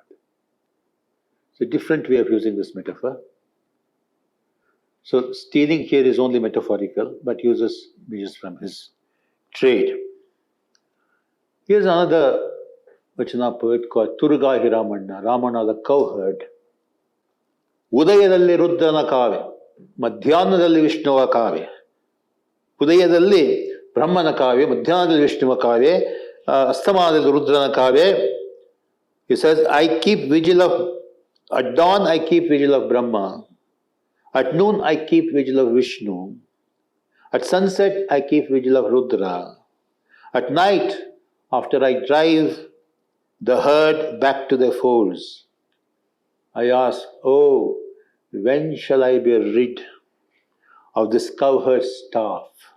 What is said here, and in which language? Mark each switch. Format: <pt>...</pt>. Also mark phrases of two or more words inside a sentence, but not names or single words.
<en>It's a different way of using this metaphor. So stealing here is only metaphorical, but uses images from his trade. Here's another Vachana poet called Turga Hiramanna, Ramana the cowherd.</en> <kn>ಉದಯದಲ್ಲಿ ರುದ್ರನ ಕಾವ್ಯ, ಮಧ್ಯಾಹ್ನದಲ್ಲಿ ವಿಷ್ಣುವ ಕಾವ್ಯ. ಉದಯದಲ್ಲಿ ಬ್ರಹ್ಮನ ಕಾವ್ಯ, ಮಧ್ಯಾಹ್ನದಲ್ಲಿ ವಿಷ್ಣುವ ಕಾವ್ಯ, ಅಸ್ತಮಾನದಲ್ಲಿ ರುದ್ರನ ಕಾವ್ಯ.</kn> <en>He says, I keep vigil of, at dawn I keep vigil of Brahma, at noon I keep vigil of Vishnu, at sunset I keep vigil of Rudra, at night after I drive the herd back to their folds, I ask, oh, when shall I be rid of this cowherd staff?</en>